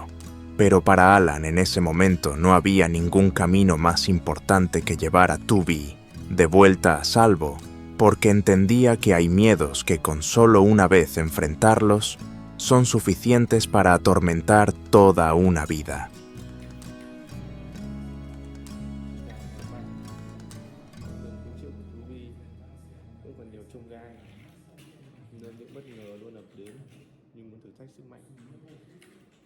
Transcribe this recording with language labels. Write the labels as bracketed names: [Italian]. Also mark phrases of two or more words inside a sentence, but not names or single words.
[Spanish] Pero para Alan en ese momento no había ningún camino más importante que llevar a Tubby de vuelta a salvo, porque entendía que hay miedos que con solo una vez enfrentarlos son suficientes para atormentar toda una vida. [Vietnamese] Cũng còn nhiều chông gai nên những bất ngờ luôn ập đến như muốn thử thách sức mạnh.